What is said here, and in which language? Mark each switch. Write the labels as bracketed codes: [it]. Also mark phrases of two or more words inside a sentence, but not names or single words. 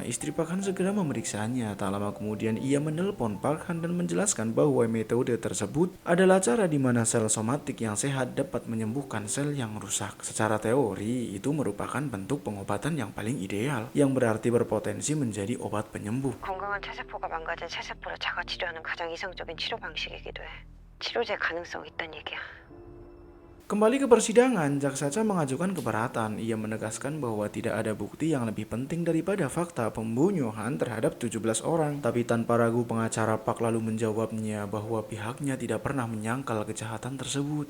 [id] Istri Park Han segera memeriksanya. Tak lama kemudian ia menelpon Park Han dan menjelaskan bahwa metode tersebut adalah cara di mana sel somatik yang sehat dapat menyembuhkan sel yang rusak. Secara teori, itu merupakan bentuk pengobatan yang paling ideal, yang berarti berpotensi menjadi obat penyembuh. [ko] 건강한 체세포가 망가진 체세포를 자가 치료하는 가장 이상적인 치료 방식이기도 해. 치료제 가능성 있단 얘기야. [id] Kembali ke persidangan, jaksa mengajukan keberatan. Ia menegaskan bahwa tidak ada bukti yang lebih penting daripada fakta pembunuhan terhadap 17 orang. Tapi tanpa ragu pengacara Park lalu menjawabnya bahwa pihaknya tidak pernah menyangkal kejahatan tersebut.